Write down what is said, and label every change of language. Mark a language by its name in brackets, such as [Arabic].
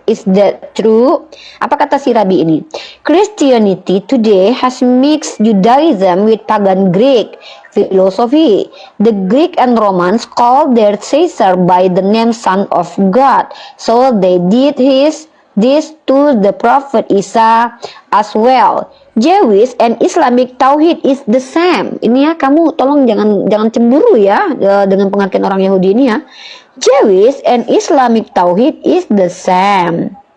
[English] Is that true? [Indonesian] Apa kata si Rabbi ini? [English] Christianity today has mixed Judaism with pagan Greek philosophy. The Greek and Romans called their Caesar by the name Son of God. So they did this to the Prophet Isa as well. Jewish and Islamic Tauhid is the same. [Indonesian] Ini ya, kamu tolong jangan cemburu ya dengan pengertian orang Yahudi ini ya. [English] Jewish and Islamic Tauhid is the same.